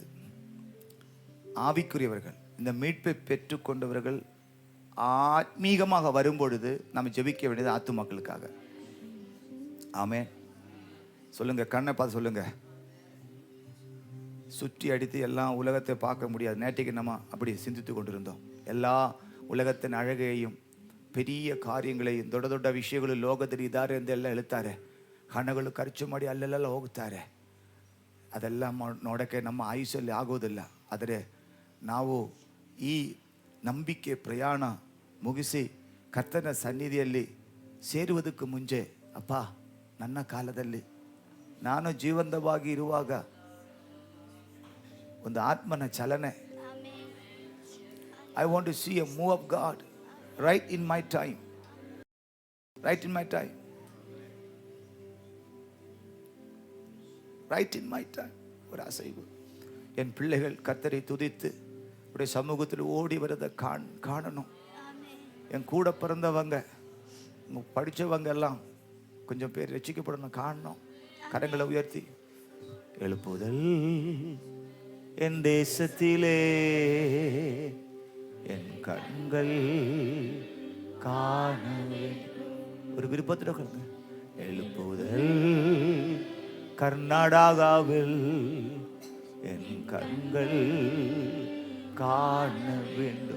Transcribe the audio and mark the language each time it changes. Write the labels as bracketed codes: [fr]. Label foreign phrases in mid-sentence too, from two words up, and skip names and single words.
[ta] ஆவிக்குரியவர்கள், இந்த மீட்பை பெற்றுக்கொண்டவர்கள் ஆத்மீகமாக வரும்பொழுது நம்ம ஜெபிக்க வேண்டியது ஆத்துமக்களுக்காக. ஆமென். சொல்லுங்க. கண்ணை பார்த்து சொல்லுங்க. சுற்றி அடித்து எல்லாம் உலகத்தை பார்க்க முடியாது. நேற்றைக்கு நம்ம அப்படி சிந்தித்து கொண்டிருந்தோம். எல்லா உலகத்தின் அழகையும் பெரிய ಕಾರ್ಯங்களையும் [kn] ದೊಡ್ಡ ದೊಡ್ಡ ವಿಷಯಗಳು ಲೋಕದಲ್ಲಿ ಇದ್ದಾರೆ ಎಂದೆಲ್ಲ ಹೇಳ್ತಾರೆ. ಹಣಗಳು ಖರ್ಚು ಮಾಡಿ ಅಲ್ಲೆಲ್ಲ ಹೋಗ್ತಾರೆ. ಅದೆಲ್ಲ ನೋಡೋಕ್ಕೆ ನಮ್ಮ ಆಯುಷ್ಯಲ್ಲಿ ಆಗೋದಿಲ್ಲ. ಆದರೆ ನಾವು ಈ ನಂಬಿಕೆ ಪ್ರಯಾಣ ಮುಗಿಸಿ ಕರ್ತನ ಸನ್ನಿಧಿಯಲ್ಲಿ ಸೇರುವುದಕ್ಕೆ ಮುಂಚೆ, ಅಪ್ಪ ನನ್ನ ಕಾಲದಲ್ಲಿ ನಾನು ಜೀವಂತವಾಗಿ ಇರುವಾಗ ಒಂದು ಆತ್ಮನ ಚಲನೆ. [en] I want to see a move of God right in my time. Right in my time. Right in my time. [ta] ஒரு அசைவு. என் பிள்ளைகள் கர்த்தரை துதித்து உடைய சமூகத்தில் ஓடி வரதை காணணும். என் கூட பிறந்தவங்க படித்தவங்க எல்லாம் கொஞ்சம் பேர் ரட்சிக்கப்படணும் காணணும். கரங்களை உயர்த்தி எழுப்புதல் என் தேசத்திலே என் கண்கள் காண ஒரு விருப்பத்தில் எழுப்புதல் கர்நாடகாவில் என் கண்கள் காண வேண்டும்.